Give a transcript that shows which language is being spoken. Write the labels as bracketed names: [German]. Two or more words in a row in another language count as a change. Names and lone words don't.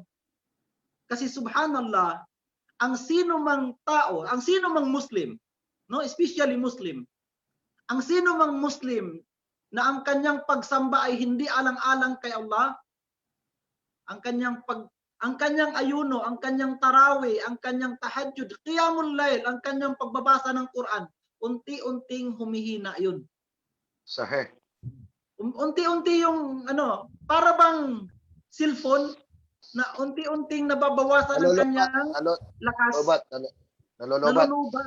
[Filipino] Kasi subhanallah, ang sino mang tao, ang sino mang Muslim, no, especially Muslim, ang sino mang Muslim na ang kanyang pagsamba ay hindi alang-alang kay Allah, ang kanyang ayuno, ang kanyang tarawih, ang kanyang tahajjud, [Arabic] قيام الليل, [Filipino] ang kanyang pagbabasa ng Quran, unti-unting humihina 'yun. Sahih. Unti-unti yung para bang cellphone na unti-unting nababawasan ang kanyang lakas. Nalulubat.